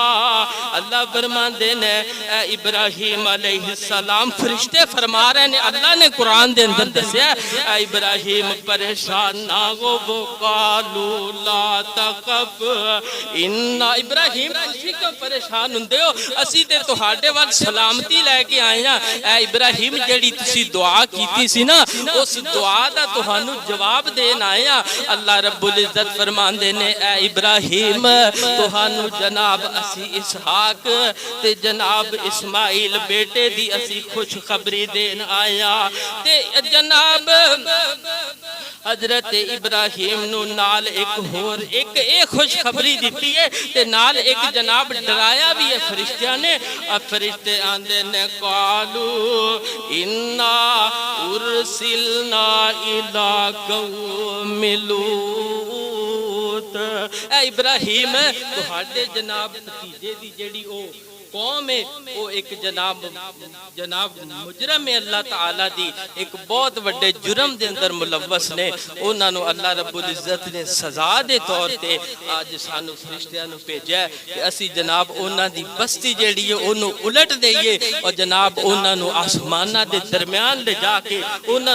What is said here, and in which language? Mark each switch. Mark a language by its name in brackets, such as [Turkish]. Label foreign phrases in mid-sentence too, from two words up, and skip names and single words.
[Punjabi] اللہ فرماندے نے اے ابراہیم علیہ السلام فرشتے فرما رہے نے. اللہ نے قرآن دے اندر دسیا اے ابراہیم پریشان نہ ہو. [Arabic] وقالوا لا تخف انا. [Punjabi] ابراہیم تسی کیوں پریشان ہوندے ہو؟ اسی تے تہاڈے وال سلامتی لے کے آئے ہاں. اے ابراہیم جڑی تسی دعا کیتی سی نا اس دعا دا تہانوں جواب دین آئے ہاں. اللہ رب العزت فرماندے نے اے ابراہیم تہانوں جناب اسی اسحاق تے جناب اسماعیل بیٹے دی اسی خوش خبری دین آئے ہاں. تے جناب حضرت ابراہیم نو نال ایک خوش خبری دیتی ہے تے نال ایک جناب ڈرایا بھی ہے فرشتیاں نے. اب فرشتے آندے نے [Arabic] قالو انا ارسلنا الی قوم لوط. [Punjabi] اے ابراہیم تہاڈے جناب بھتیجے دی جڑی او قوم ہے وہ ایک جناب مجرم ہے. اللہ تعالیٰ دی ایک بہت بڑے جرم دے اندر ملوث نے. انہاں نو اللہ رب العزت نے سزا دے طور تے آج سانو فرشتیاں نو بھیجا ہے کہ اسی جناب انہاں دی بستی جیڑی ہے انہوں الٹ دئیے اور جناب انہاں نو آسمانہ دے درمیان لے جا کے انہاں